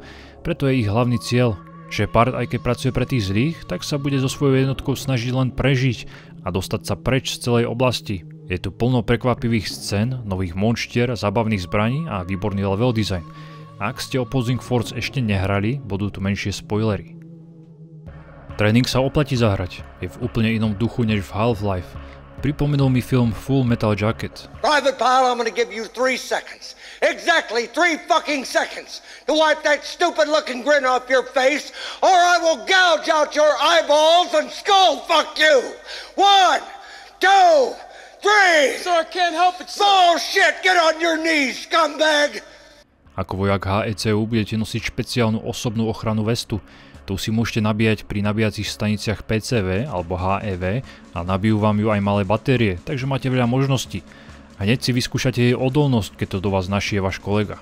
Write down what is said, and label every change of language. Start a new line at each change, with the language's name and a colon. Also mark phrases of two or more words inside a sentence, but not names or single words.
Slovak: Preto je ich hlavný cieľ. Shepard, aj keď pracuje pre tých zlých, tak sa bude so svojou jednotkou snažiť len prežiť a dostať sa preč z celej oblasti. Je tu plno prekvapivých scén, nových monštier, zábavných zbraní a výborný level design. Ak ste Opposing Force ešte nehrali, budú tu menšie spoilery. Tréning sa oplatí zahrať, je v úplne inom duchu než v Half-Life. Pripomenul mi film Full Metal Jacket.
English: Private Pile, I'm gonna give you 3 seconds. Exactly 3 fucking seconds to wipe that stupid looking grin off your face, or I will gouge out your eyeballs and skull fuck you. 1, 2, 3. Sir, I can't help it, sir. Bullshit! Get on your knees, scumbag!
Slovak: Ako vojak HECU budete nosiť špeciálnu osobnú ochranu vestu. Tu si môžete nabíjať pri nabíjacích staniciach PCV alebo HEV a nabijú vám ju aj malé batérie, takže máte veľa možností. Hneď si vyskúšate jej odolnosť, keď to do vás našije váš kolega.